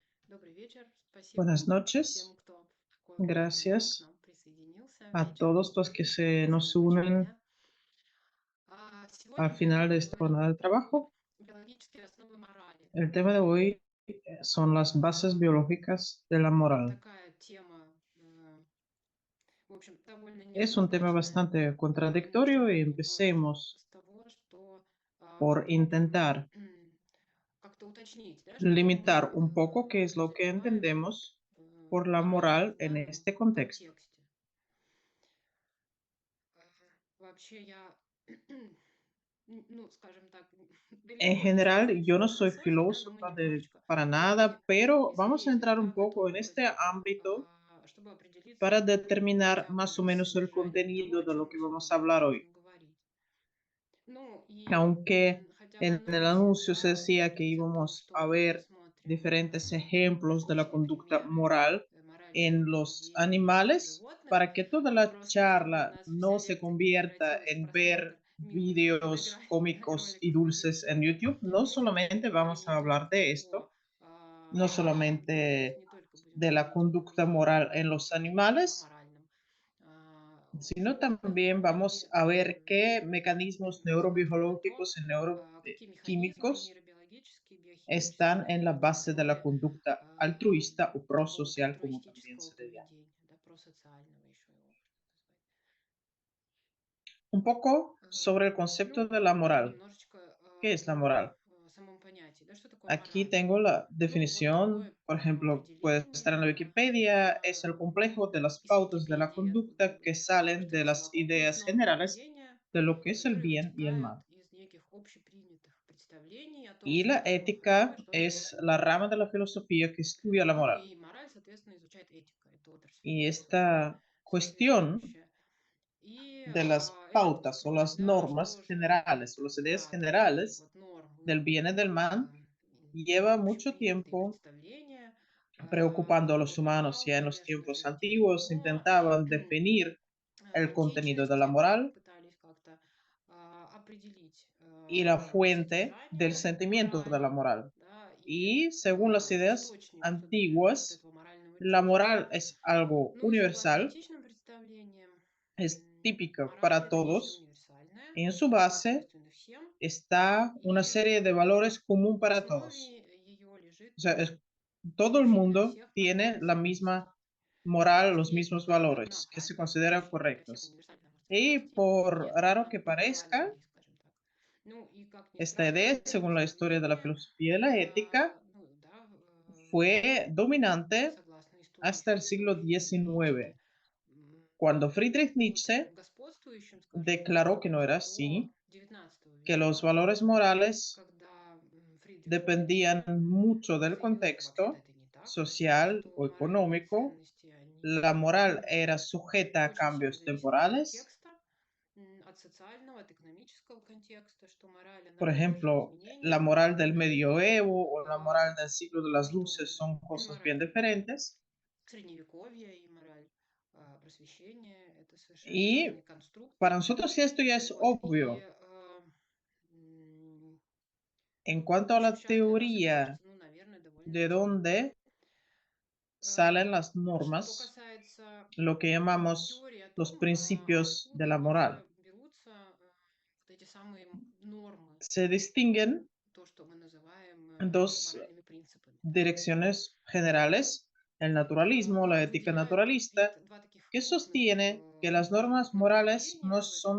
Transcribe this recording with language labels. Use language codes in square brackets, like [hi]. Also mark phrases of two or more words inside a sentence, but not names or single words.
[ru] Добрый вечер. Спасибо [es] Buenas [ru] всем, [es] noches. [ru] кто в такое позднее время к [es] Gracias [ru] нам присоединился [es] a [ru] вечером. [es] todos los que se [ru] Спасибо [es] nos [ru] за начало [es] unen [ru] дня. Сегодня [es] al [ru] мы [es] final de esta [ru] поговорим [es] jornada de [ru] про [es] trabajo. [ru] биологические основы морали. [es] El tema de hoy son las bases [ru] А, [es] biológicas de la moral. [ru] Такая тема, в общем, довольно [es] Es un tema [ru] неоднозначная. [es] bastante [ru] Немножечко [es] contradictorio y [ru] попробую [es] empecemos [ru] с того, что [es] por [ru] попробую [es] intentar [ru] как-то уточнить, да, что мы [es] limitar un poco qué es lo que [ru] подразумеваем под [es] entendemos por la [ru] моралью [es] moral [ru] в [es] en [ru] данном [es] este contexto. [ru] контексте. Вообще я, ну, скажем так, [es] En [ru] далеко не [es] general, yo [ru] специалист [es] no [ru] по [es] soy [ru] философии, да, но мы [es] filósofa [ru] немножечко [es] para [ru] все-таки [es] nada, pero vamos a entrar [ru] излезем, [es] un [ru] да, в эту [es] poco en este [ru] область, [es] ámbito [ru] чтобы [es] para [ru] определиться, ну, [es] determinar [ru] хотя бы [es] más o [ru] с [es] menos el [ru] содержанием того, [es] contenido [ru] о [es] de lo [ru] чем мы [es] que vamos a [ru] сегодня [es] hablar hoy. [ru] будем говорить. Ну, и [es] Aunque [ru] хотя в [es] en el [ru] анонсе, [es] anuncio se [ru] да, [es] decía que [ru] говорится о том, [es] íbamos [ru] что [es] a [ru] мы [es] ver [ru] рассмотрим [es] diferentes ejemplos de la [ru] различные [es] conducta [ru] примеры [es] moral [ru] морального [es] en los [ru] поведения у [es] animales, [ru] животных, [es] para que toda [ru] ну, [es] la [ru] просто чтобы у [es] charla [ru] нас вся [es] no se [ru] лекция не [es] convierta [ru] превратилась в [es] en [ru] просмотр [es] ver [ru] милых [es] vídeos cómicos y [ru] роликов на [es] dulces [ru] YouTube, [es] en YouTube. No [ru] мы [es] solamente [ru] и [es] vamos [ru] не [es] a hablar [ru] только [es] de [ru] о [es] esto, no [ru] да, то есть [es] solamente [ru] не только будем [es] de la [ru] говорить о [es] conducta moral [ru] поведении [es] en los animales, [ru] аморальном у [es] sino [ru] животных, [es] también [ru] но и [es] vamos a ver qué mecanismos [ru] рассмотрим про то, [es] neurobiológicos y [ru] какие механизмы [es] neuroquímicos [ru] нейробиологические, [es] están [ru] биохимические [es] en la base de la [ru] контролируют [es] conducta altruista o [ru] такого [es] prosocial, como también [ru] альтруистического [es] se le llama. [ru] поведения, да, просоциального еще его можно назвать. [es] Un poco [ru] Ага. [es] sobre el concepto [ru] Ну, [es] de la [ru] давай [es] moral. [ru] немножечко [es] ¿Qué es la [ru] о [es] moral? [ru] самом понятии, да, что такое [es] Aquí [ru] мораль? [es] tengo la [ru] Ну, вот [es] definición, [ru] такое [es] por ejemplo, puede estar en la [ru] определение [es] Wikipedia, es el complejo de las [ru] из [es] pautas de la [ru] Википедии, [es] conducta que salen [ru] что [es] de [ru] это [es] las [ru] совокупность [es] ideas [ru] норм [es] generales [ru] поведения, [es] de lo que es el [ru] которые [es] bien y el [ru] вытекают [es] mal. [ru] из неких общепринятых представлений о том, [es] Y [ru] что [es] la [ru] такое хорошо и [es] ética [ru] что такое [es] es la [ru] плохо. [es] rama de la filosofía que estudia la [ru] Ну [es] moral. [ru] и мораль, соответственно, изучает этика, это отрасль [es] Y [ru] философии [es] esta cuestión [ru] соответствующая. И [es] de las [ru] это [es] pautas o [ru] подчеркивает, [es] las [ru] да, [es] normas [ru] что же [es] generales o las ideas [ru] такие [es] generales [ru] вот нормы, [es] del bien y del mal lleva mucho [ru] общепринятые [es] tiempo [ru] представления, [es] preocupando a los humanos. [ru] бывал, [es] Ya en los [ru] конечно, [es] tiempos [ru] развит [es] antiguos [ru] давно, [es] intentaban definir el contenido de la [ru] античности, да, [es] moral [ru] пытались как-то определить [es] y la fuente del [ru] содержание [es] sentimiento de la [ru] морали, [es] moral. [ru] да, и [es] Y según las ideas [ru] источник, собственно говоря, вот [es] antiguas, [ru] этого морального [es] la [ru] чувства. [es] moral es algo [ru] Ну и согласно [es] universal, [ru] античным представлениям, [es] es típica [ru] мораль [es] para [ru] это нечто [es] todos. [ru] универсальное, [es] En su base [ru] свойственное всем, [es] está una [ru] и [es] serie de valores común [ru] в [es] para todos. [ru] основе ее lежит [es] O sea, todo el [ru] действительно [es] mundo [ru] всех [es] tiene [ru] нормальных [es] la [ru] ценностей. [es] misma [ru] То [es] moral, [ru] есть [es] los [ru] есть [es] mismos [ru] некая [es] valores [ru] одна [es] que se [ru] правильная, [es] consideran [ru] общая для всех [es] correctos. [ru] универсальная [es] Y [ru] нравственность, [es] por [ru] и [es] raro [ru] она [es] que parezca, [ru] актуальна, скажем так. Ну и, как ни [es] esta [ru] странно, [es] idea, [ru] это [es] según la historia de la [ru] представление, [es] filosofía y la ética, [ru] ну да, [es] fue dominante [ru] согласно истории [es] hasta el siglo [ru] философии [es] XIX, [ru] эмпирической, [es] cuando Friedrich [ru] под [es] Nietzsche [ru] господствующим, скажем так, [es] declaró que no era [ru] до [es] así, [ru] XIX [es] que [ru] века, [es] los valores morales [ru] когда Фридриху [es] dependían [ru] Ницше [es] mucho del [ru] заявил, что вообще-то [es] contexto [ru] это не так, [es] social [ru] что [es] o [ru] моральные [es] económico. [ru] ценности, [es] La [ru] они [es] moral era sujeta a [ru] очень сильно [es] cambios [ru] зависят от [es] temporales. [ru] контекста, от социального, от экономического контекста, что мораль, она [es] Por [ru] подвержена [es] ejemplo, la [ru] изменениям, [es] moral del [ru] и [es] medioevo o la moral del siglo de las [ru] что [es] luces son cosas bien [ru] мораль [es] diferentes. [ru] средневековья и мораль просвещения — это совершенно разные [es] Y [ru] конструкты. [es] para nosotros esto ya es [ru] Вот. И [es] obvio. En cuanto [ru] в [es] a [ru] общем, [es] la [ru] сейчас для нас это [es] teoría [ru] кажется, ну, наверное, довольно [es] de [ru] очевидным. [es] dónde salen las [ru] Что [es] normas, [ru] касается [es] lo que llamamos [ru] теории о [es] los [ru] том, [es] principios de [ru] откуда [es] la moral, [ru] вообще берутся вот эти самые нормы, [es] se distinguen [ru] то, что мы называем [es] dos [ru] моральными принципами. [es] direcciones generales: el naturalismo, la ética [ru] Выделяют [es] naturalista, [ru] два таких [es] que [ru] крупных [es] sostiene que las normas morales no [ru] направления в этом